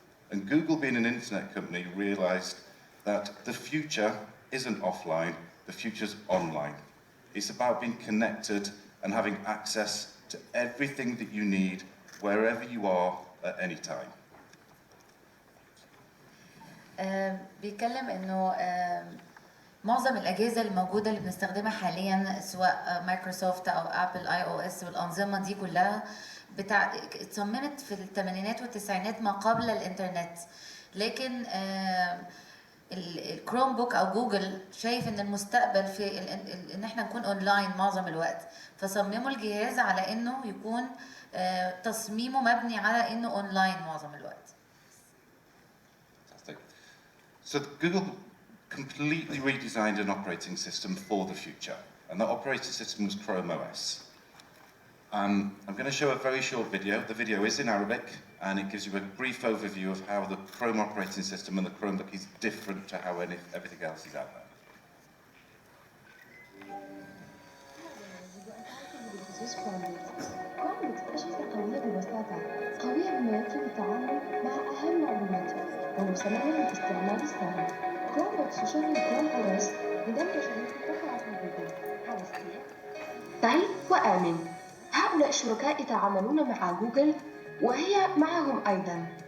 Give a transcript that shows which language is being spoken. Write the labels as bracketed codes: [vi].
[en] And Google, being an internet company, realized that the future isn't offline, the future's online. It's about being connected and having access to everything that you need, wherever you are at any time. [ar] بيتكلم انه معظم الاجهزه الموجوده اللي بنستخدمها حاليا سواء مايكروسوفت او ابل اي او اس والانظمه دي كلها اتصممت في الثمانينات والتسعينات ما قبل الانترنت. لكن الكروم بوك او جوجل شايف ان المستقبل في ان احنا نكون اونلاين معظم الوقت، فصمموا الجهاز على انه يكون تصميمه مبني على انه اونلاين معظم الوقت. [en] Fantastic. So Google completely redesigned an operating system for the future, and that operating system was Chrome OS. I'm going to show a very short video. The video is in Arabic, and it gives you a brief overview of how the Chrome operating system and the Chromebook is different to how everything else is out there. [ar] Chromebook أجهزة قوية ببساطة، قوية بما يكفي للتعامل مع أهم معلوماتك، ومسمعة للاستعمال السهل. Chromebook تشغل كروم OS مدمجة بتطبيقات جوجل. هذا سريع، سهل وآمن. هؤلاء الشركاء يتعاملون مع جوجل وهي معهم أيضا.